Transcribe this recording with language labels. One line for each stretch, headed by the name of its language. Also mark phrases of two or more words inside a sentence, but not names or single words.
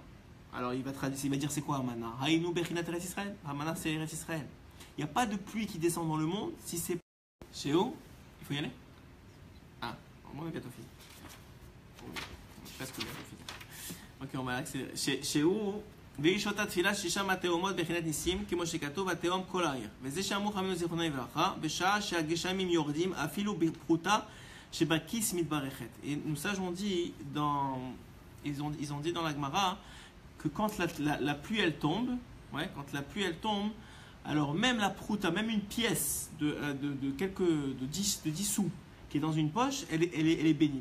French: Alors il va dire c'est quoi Amana?
Hebrew: היינו בחינת ארץ ישראל.
French: Amana c'est Eretz Israël. Il n'y a pas de pluie qui descend dans le monde si c'est chez où? Il faut y aller? Ah, au moins bientôt fini. Presque bientôt fini. Ok, on va accélérer. Chez où?
Hebrew: ואישות התפילה ששם התאומות בחינת ניסים כמו שכתוב התאום כל העיר וזה שאמרו חכמינו זיכרונם לברכה בשעה שהגשמים יורדים אפילו בפרוטה שבכיס מתברכת.
French: Et nos sages ont dit ils ont dit dans la Gemara que quand la pluie elle tombe, quand la pluie elle tombe, alors même la prouta, même une pièce de 10 sous qui est dans une poche, elle est bénie.